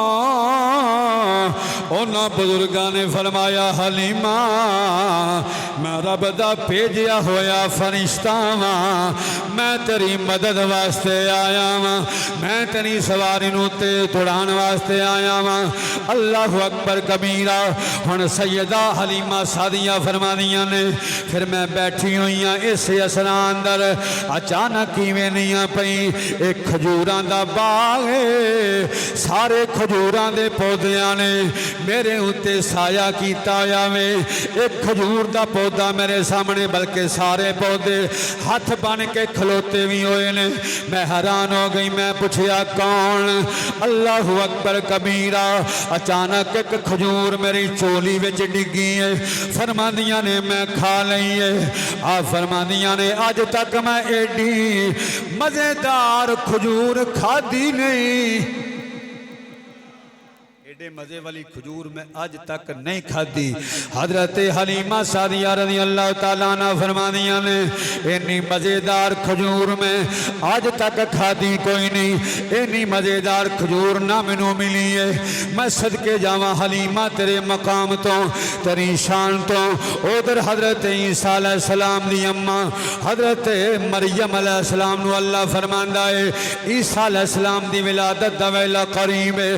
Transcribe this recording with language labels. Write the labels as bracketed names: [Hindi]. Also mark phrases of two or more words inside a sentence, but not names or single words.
[Punjabi] ਉਨ੍ਹਾਂ ਬੁਜ਼ੁਰਗਾਂ ਨੇ ਫ਼ਰਮਾਇਆ ਹਲੀਮਾ ਮੈਂ ਰੱਬ ਦਾ ਭੇਜਿਆ ਹੋਇਆ ਫ਼ਰਿਸ਼ਤਾ ਵਾਂ, ਮੈਂ ਤੇਰੀ ਮਦਦ ਵਾਸਤੇ ਆਇਆ ਵਾਂ, ਮੈਂ ਤੇਰੀ ਸਵਾਰੀ ਨੂੰ ਤੇਜ਼ ਤੁੜਾਣ ਵਾਸਤੇ ਆਇਆ ਵਾਂ। [Arabic] الله أكبر كبيرا. [Punjabi] ਹੁਣ ਸੱਯਦਾ ਹਲੀਮਾ ਸਾਦੀਆ ਫ਼ਰਮਾਦੀਆਂ ਨੇ ਫਿਰ ਮੈਂ ਬੈਠੀ ਹੋਈ ਹਾਂ ਇਸ ਅਸਨਾ ਅੰਦਰ, ਅਚਾਨਕ ਕਿਵੇਂ ਨਹੀਂ ਆ ਪਈ ਏਕ ਖਜੂਰਾਂ ਦਾ ਬਾਗ਼ ਹੈ, ਸਾਰੇ ਖਜੂਰਾਂ ਦੇ ਪੌਧਿਆਂ ਨੇ ਮੇਰੇ ਉੱਤੇ ਸਾਇਆ ਕੀਤਾ ਹੋਇਆ ਵੇ। ਏਕ ਖਜੂਰ ਦਾ ਪੌਧਾ ਮੇਰੇ ਸਾਮ੍ਹਣੇ, ਬਲਕਿ ਸਾਰੇ ਪੌਧੇ ਹੱਥ ਬਣ ਕੇ ਖਲੋਤੇ ਭੀ ਹੋਏ ਨੇ। ਮੈਂ ਹੈਰਾਨ ਹੋ ਗਈ, ਮੈਂ ਪੁੱਛਿਆ ਕੌਣ? [Arabic] الله أكبر كبيرا. [Punjabi] ਅਚਾਨਕ ਏਕ ਖਜੂਰ ਮੇਰੀ ਚੋਲੀ ਵਿਚ ਡਿੱਗੀ ਹੈ, ਫ਼ਰਮਾਦੀਆਂ ਨੇ ਮੈਂ ਖਾ ਲਈ ਹੈ। ਆ ਫ਼ਰਮਾਦੀਆਂ ਨੇ ਅੱਜ ਤਕ ਮੈਂ ਏਡੀ ਮਜ਼ੇਦਾਰ ਖਜੂਰ ਖਾਧੀ ਨਹੀਂ। ਏਡੇ ਮਜ਼ੇ ਵਾਲੀ ਖਜੂਰ ਮੈਂ ਆਜ ਤਕ ਨਹੀਂ ਖਾਧੀ। ਹਜ਼ਰਤ ਹਲੀਮਾ ਸਾਦੀਆ [Arabic] رضي الله تعالى عنها [Punjabi] ਫ਼ਰਮਾਦੀਆਂ ਨੇ ਇੰਨੀ ਮਜ਼ੇਦਾਰ ਖਜੂਰ ਮੇਂ ਆਜ ਤਕ ਖਾਧੀ ਕੋਈ ਨਹੀਂ, ਇੰਨੀ ਮਜ਼ੇਦਾਰ ਖਜੂਰ ਨਾ ਮੈਨੂੰ ਮਿਲੀ ਹੈ। ਮੈਂ ਸਦਕੇ ਜਾਵਾਂ ਹਲੀਮਾ ਤੇਰੇ ਮਕਾਮ ਤੋਂ ਤੇਰੀ ਸ਼ਾਨ ਤੋਂ। ਉਧਰ ਹਜ਼ਰਤ ਈਸਾ ਅਲੈਹਿੱਸਲਾਮ ਦੀ ਅੰਮਾ ਹਜ਼ਰਤ ਮਰੀਅਮ ਅਲੈਹਿੱਸਲਾਮ ਨੂੰ ਅੱਲਾਹ ਫ਼ਰਮਾਂਦਾ ਹੈ ਈਸਾ ਅਲੈਹਿੱਸਲਾਮ ਦੀ ਵਿਲਾਦਤ ਦਾ ਵੇਲਾ ਕਰੀਬ ਹੈ।